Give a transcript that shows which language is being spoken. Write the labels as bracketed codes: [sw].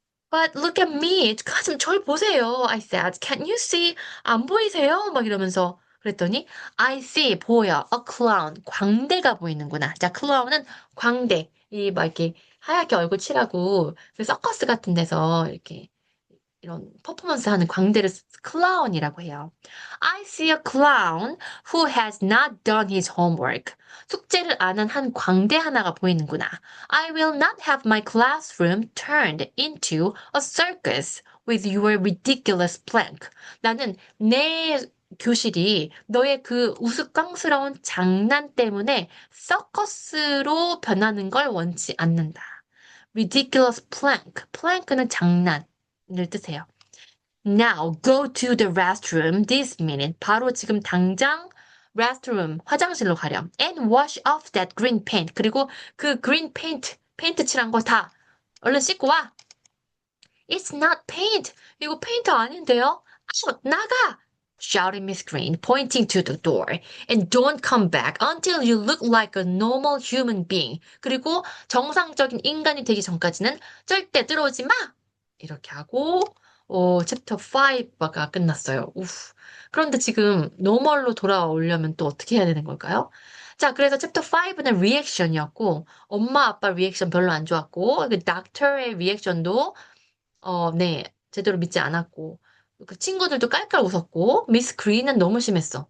[en] But look at me. [ko] 가슴 절 보세요. [en] I said. Can't you see? [ko] 안 보이세요? 막 이러면서 그랬더니 [en] I see. [ko] 보여. [en] A clown. [ko] 광대가 보이는구나. 자, clown은 광대. 이 막 이렇게 하얗게 얼굴 칠하고 그 서커스 같은 데서 이렇게 이런 퍼포먼스 하는 광대를 클라운이라고 해요. [en] I see a clown who has not done his homework. [ko] 숙제를 안 한 한 광대 하나가 보이는구나. [en] I will not have my classroom turned into a circus with your ridiculous plank. [ko] 나는 내 교실이 너의 그 우스꽝스러운 장난 때문에 서커스로 변하는 걸 원치 않는다. [en] ridiculous plank. [ko] plank는 장난을 뜻해요. [en] Now go to the restroom this minute. [ko] 바로 지금 당장 restroom, 화장실로 가렴. [en] And wash off that green paint. [ko] 그리고 그 green paint, 페인트 칠한 거 다 얼른 씻고 와. [en] It's not paint. [ko] 이거 페인트 아닌데요? 나가! [en] shouted Miss Green, pointing to the door. And don't come back until you look like a normal human being. [ko] 그리고 정상적인 인간이 되기 전까지는 절대 들어오지 마! 이렇게 하고, 챕터 5가 끝났어요. 우프. 그런데 지금 노멀로 돌아오려면 또 어떻게 해야 되는 걸까요? 자, 그래서 챕터 5는 리액션이었고, 엄마 아빠 리액션 별로 안 좋았고, 그 닥터의 리액션도 네, 제대로 믿지 않았고, 그 친구들도 깔깔 웃었고, 미스 그린은 너무 심했어.